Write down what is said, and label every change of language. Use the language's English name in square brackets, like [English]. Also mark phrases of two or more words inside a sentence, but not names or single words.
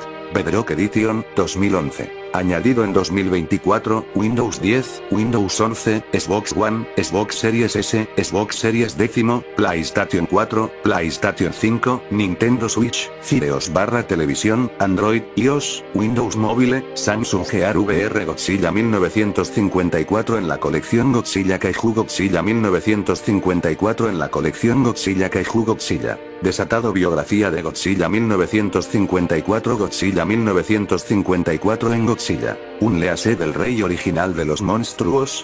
[Spanish] Bedrock Edition, 2011. Añadido en 2024, Windows 10, Windows 11, Xbox One, Xbox Series S, Xbox Series X, PlayStation 4, PlayStation 5, Nintendo Switch, Fireos/televisión, Android, iOS, Windows Mobile, Samsung Gear VR. Godzilla 1954 en la colección Godzilla Kaiju. Godzilla 1954 en la colección Godzilla Kaiju. Godzilla Desatado. Biografía de Godzilla 1954. Godzilla 1954 en Godzilla, un lease del rey original de los monstruos.